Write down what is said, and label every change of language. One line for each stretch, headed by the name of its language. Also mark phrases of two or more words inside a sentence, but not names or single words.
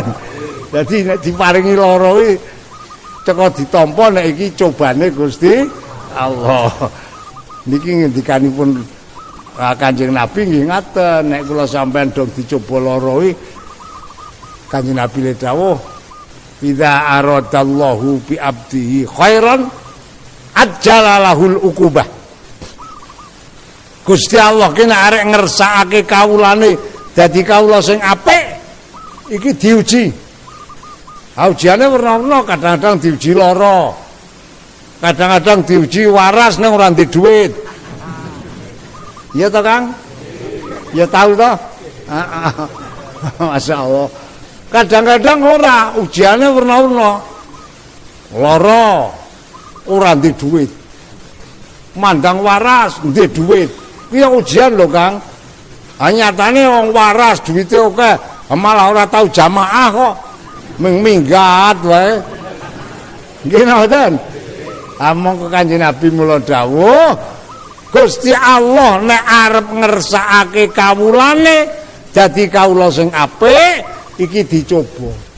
Javanese: Dadi nek diparingi lara iki teko ditampa nek iki cobane Gusti Allah. Niki ngendikanipun Kanjeng Nabi nggih ngaten, nek kula sampean dong dicoba lara iki Kanjeng Nabi le dawuh,
Arabic: "إذا أراد الله بعبده خيرا عجل له العقوبة."
Javanese: Gusti Allah ki nek arek ngersakake kawulane dadi kawula sing apik, iki diuji. Ujiane werna-werna, kadang-kadang diuji lara. Kadang-kadang diuji waras ning ora ndek dhuwit. Iya toh Kang? Ya tahu toh?
Arabic: ما شاء الله.
Javanese: Kadang-kadang ora, ujiannya warna-warna. Lara, ora ndek duit. Mandang waras, ndek duit. Iya ujian loh Kang. Nyatane wong waras duitnya oke, malah ora tahu jamaah kok. Minggat wae. Nggih ngoten. Among ke Kanjeng Nabi mula dawuh, Gusti Allah nek arep ngersakake kawulane dadi kawula sing apik iki dicoba.